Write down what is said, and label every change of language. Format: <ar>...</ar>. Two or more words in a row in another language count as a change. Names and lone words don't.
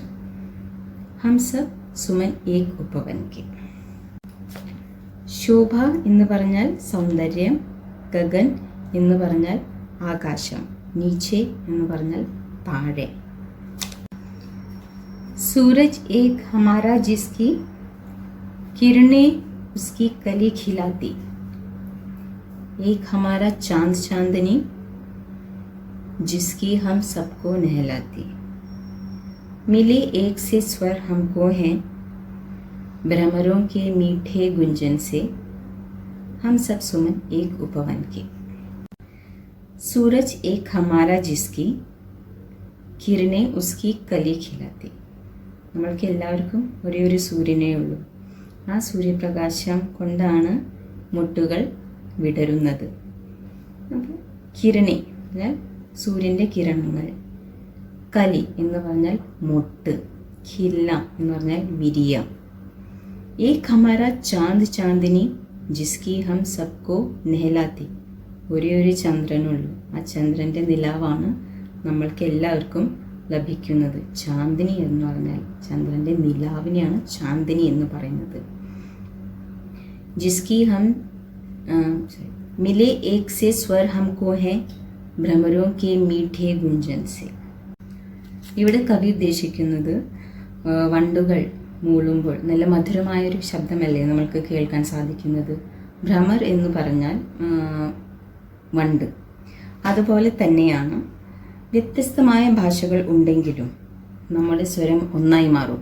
<hi>हम सब सुमन एक उपवन के.</hi> <ml>ശോഭ എന്ന് പറഞ്ഞാൽ സൗന്ദര്യം, ഗഗൻ എന്ന് പറഞ്ഞാൽ ആകാശം, നീച്ചെ എന്ന് പറഞ്ഞാൽ താഴെ.</ml> <hi>सूरज एक हमारा जिसकी किरणें उसकी कली खिलाती. एक हमारा चांद चांदनी जिसकी हम सबको नहलाती. मिले एक से स्वर हमको हैं भ्रमरों के मीठे गुंजन से, हम सब सुमन एक उपवन के. सूरज एक हमारा जिसकी किरणें उसकी कली खिलाती.</hi> <ml>നമ്മൾക്ക് എല്ലാവർക്കും ഒരേ ഒരു സൂര്യനേ ഉള്ളൂ. ആ സൂര്യപ്രകാശം കൊണ്ടാണ് മുട്ടുകൾ വിടരുന്നത്. അപ്പോൾ കിരണി എന്നാൽ സൂര്യൻ്റെ കിരണങ്ങൾ, കലി എന്ന് പറഞ്ഞാൽ മുട്ട്, ഖില്ല എന്ന് പറഞ്ഞാൽ വിരിയ.</ml> <hi>एक हमारा चांद चांदनी जिसकी हम सबको नहलाती.</hi> <ml>ഒരേ ഒരു ചന്ദ്രനുള്ളൂ. ആ ചന്ദ്രൻ്റെ നിലാവാണ് നമ്മൾക്ക് എല്ലാവർക്കും ലഭിക്കുന്നത്. ചാന്ദിനി എന്ന് പറഞ്ഞാൽ ചന്ദ്രൻ്റെ നിലാവിനെയാണ് ചാന്ദിനി എന്ന് പറയുന്നത്.</ml> <hi>जिसकी हम मिले एक से स्वर हमको है भ्रमरों के मीठे गुंजन से.</hi> <ml>ഇവിടെ കവി ഉദ്ദേശിക്കുന്നത് വണ്ടുകൾ മൂളുമ്പോൾ നല്ല മധുരമായൊരു ശബ്ദമല്ലേ നമ്മൾക്ക് കേൾക്കാൻ സാധിക്കുന്നത്. ഭ്രമർ എന്ന് പറഞ്ഞാൽ വണ്ട്. അതുപോലെ തന്നെയാണ് വ്യത്യസ്തമായ ഭാഷകൾ ഉണ്ടെങ്കിലും നമ്മുടെ സ്വരം ഒന്നായി മാറും.</ml>